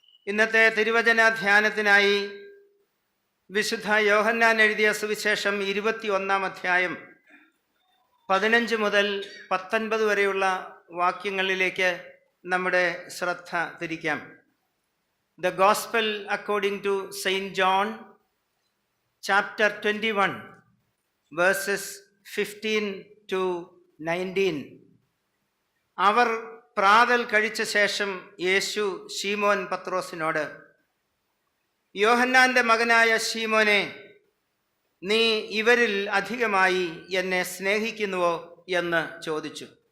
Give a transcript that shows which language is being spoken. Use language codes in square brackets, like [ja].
[ml] ഇന്നത്തെ തിരുവചന ധ്യാനത്തിനായി വിശുദ്ധ യോഹന്നാൻ എഴുതിയ സുവിശേഷം 21 അധ്യായം 15 മുതൽ 19 വരെയുള്ള വാക്യങ്ങളിലേക്ക് നമ്മുടെ ശ്രദ്ധ തിരിക്കാം. [en] The Gospel according to Saint John, chapter 21, verses 15 to 19. [ml] അവർ പ്രാതൽ കഴിച്ച ശേഷം യേശു ശീമോൻ പത്രോസിനോട്, യോഹന്നാന്റെ മകനായ ശീമോനെ, നീ ഇവരിൽ അധികമായി എന്നെ സ്നേഹിക്കുന്നുവോ എന്ന് ചോദിച്ചു.